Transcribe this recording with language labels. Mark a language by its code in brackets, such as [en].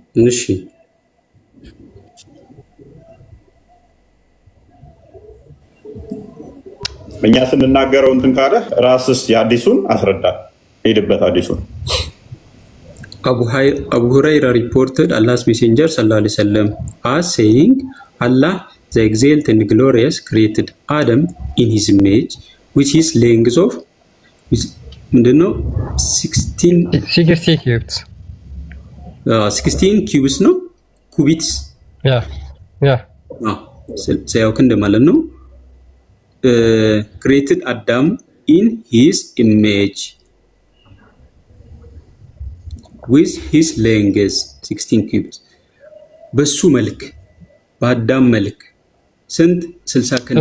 [am] እሺ እኛ ስንናገረው እንትን ካለ ራስስ የሐዲሱን አስረዳ ሄድበት ሐዲሱን [en] Abu Hurairah reported Allah's messenger sallallahu alaihi wasallam as saying Allah the exalted and glorious created Adam in his image which is length of [am] ምንድነው [en] 16 cubits 16 cubits ነው ኩቢትስ ያ [am] ሳይውክ እንደማለት ነው [en] created Adam in his image with his length 16 cubits [am] በሱ መልክ በአዳም መልክ ስንት 60 ክንድ